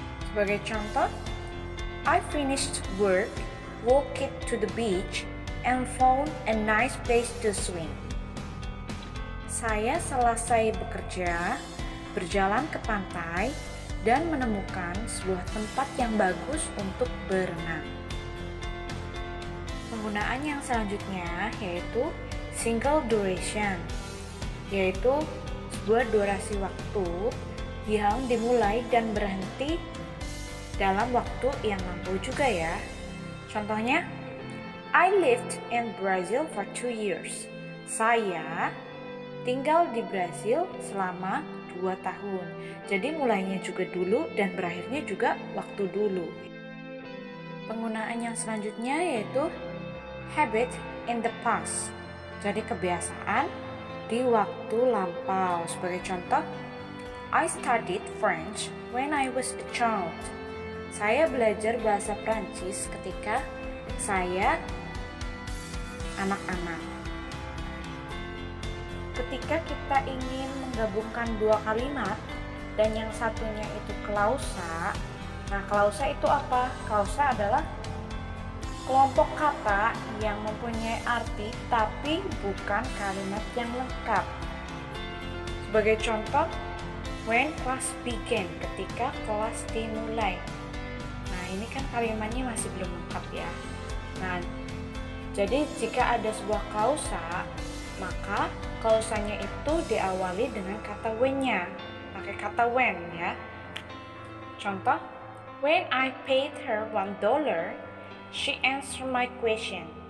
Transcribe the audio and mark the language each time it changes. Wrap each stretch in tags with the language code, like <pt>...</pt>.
<id>Sebagai contoh,</id> <en>I finished work, walked to the beach, and found a nice place to swim.</en> <id>Saya selesai bekerja, berjalan ke pantai, dan menemukan sebuah tempat yang bagus untuk berenang. Penggunaan yang selanjutnya yaitu</id> <en>single duration,</en> <id>yaitu sebuah durasi waktu yang dimulai dan berhenti dalam waktu yang lampau juga ya. Contohnya,</id> <en>I lived in Brazil for 2 years.</en> <id>Saya tinggal di Brazil selama 2 tahun. Jadi mulainya juga dulu dan berakhirnya juga waktu dulu. Penggunaan yang selanjutnya yaitu</id> <en>habit in the past.</en> <id>Jadi kebiasaan di waktu lampau. Sebagai contoh,</id> <en>I studied French when I was a child.</en> <id>Saya belajar bahasa Prancis ketika saya anak-anak. Ketika kita ingin menggabungkan 2 kalimat dan yang satunya itu klausa. Nah, klausa itu apa? Klausa adalah kelompok kata yang mempunyai arti tapi bukan kalimat yang lengkap. Sebagai contoh,</id> <en>when class began,</en> <id>ketika kelas dimulai. Nah, ini kan kalimatnya masih belum lengkap ya. Nah, jadi jika ada sebuah klausa, maka klausanya itu diawali dengan kata when-nya, pakai kata when ya. Contoh,</id> <en>when I paid her $1, she answered my question.</en>